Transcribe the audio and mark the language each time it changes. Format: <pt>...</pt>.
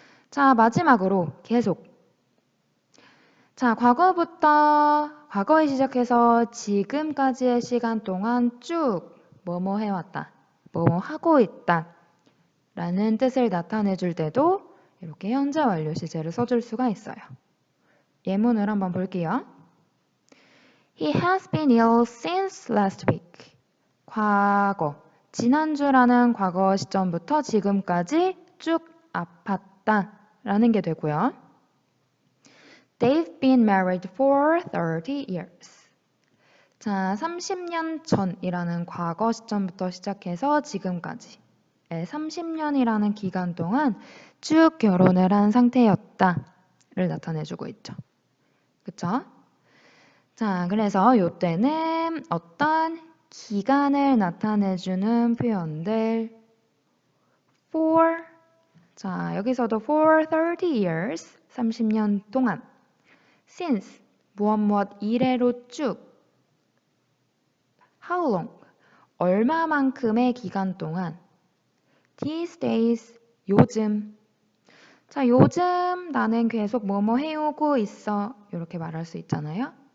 <ko>자, 마지막으로 계속. 자, 과거에 시작해서 지금까지의 시간 동안 쭉 뭐뭐 해왔다, 뭐뭐 하고 있다 라는 뜻을 나타내 줄 때도 이렇게 현재 완료 시제를 써줄 수가 있어요. 예문을 한번 볼게요.</ko> <en>He has been ill since last week.</en> <ko>과거, 지난주라는 과거 시점부터 지금까지 쭉 아팠다 라는 게 되고요.</ko> <en>They've been married for 30 years.</en> <ko>자, 30년 전이라는 과거 시점부터 시작해서 지금까지 30년이라는 기간 동안 쭉 결혼을 한 상태였다를 나타내주고 있죠. 그쵸? 자, 그래서 이때는 어떤 기간을 나타내주는 표현들 for, 자, 여기서도</ko> <en>for 30 years,</en> <ko>30년 동안 since, 무엇 이래로 쭉</ko> <en>how long,</en> <ko>얼마만큼의 기간 동안</ko> <en>these days,</en> <ko>요즘 자, 요즘 나는 계속 뭐뭐 해오고 있어 이렇게 말할 수 있잖아요.</ko>